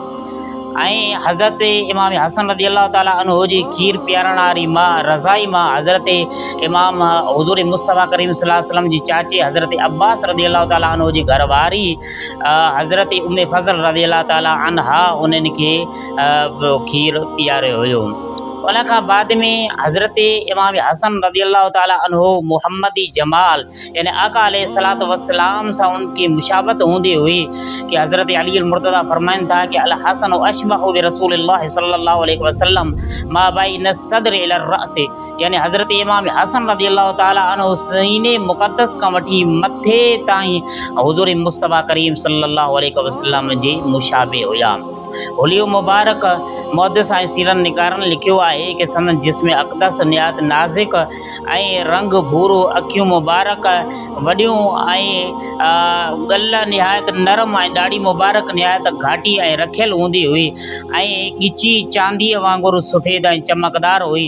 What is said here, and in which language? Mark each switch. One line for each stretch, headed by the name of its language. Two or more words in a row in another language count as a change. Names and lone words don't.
Sindhi: ऐं हज़रत इमाम हसन
Arabic: رضي الله تعالى عنه
Sindhi: जी खीर पियारण वारी मां रज़ाई मां हज़रत इमाम हुज़ूर मुस्तफ़ा करीम
Arabic: صلى الله عليه وسلم
Sindhi: जी चाची हज़रत अब्बास
Arabic: رضي الله تعالى عنه
Sindhi: जी घरवारी हज़रत उम्मे फ़ज़ल
Arabic: رضي الله تعالى عنها
Sindhi: उन्हनि खे खीर पीआरियो हुयो। उन खां बाद में हज़रत इमाम हसन
Arabic: رضي الله تعالى عنه
Sindhi: मुहम्मदी जमाल यानी आका
Arabic: عليه الصلاة والسلام
Sindhi: सां उनकी मुशाबत हूंदी हुई कि हज़रत अली मुर्तज़ा फरमाइनि था कि
Arabic: الحسن أشبه برسول الله صلى الله عليه وسلم ما بين الصدر إلى الرأس
Sindhi: यानी हज़रत इमाम हसन
Arabic: رضي الله تعالى عنه
Sindhi: सीने मुक़द्दस खां वठी मथे ताईं हुज़ूर मुस्तफ़ा करीम
Arabic: صلى الله عليه وسلم
Sindhi: जे मुशाबे हुया। होलियो मुबारक मुहद्दिस ऐं सीरन निकारन लिखियो आहे कि संदन जिस्म अक़दस निहायत नाज़िक ऐं रंग भूरो अखियूं मुबारक वॾियूं ऐं गल निहायत नरम ऐं ॾाढ़ी मुबारक निहायत घाटी ऐं रखियल हूंदी हुई ऐं ॻिची चांदीअ वांगुरु सफ़ेद ऐं चमकदार हुई।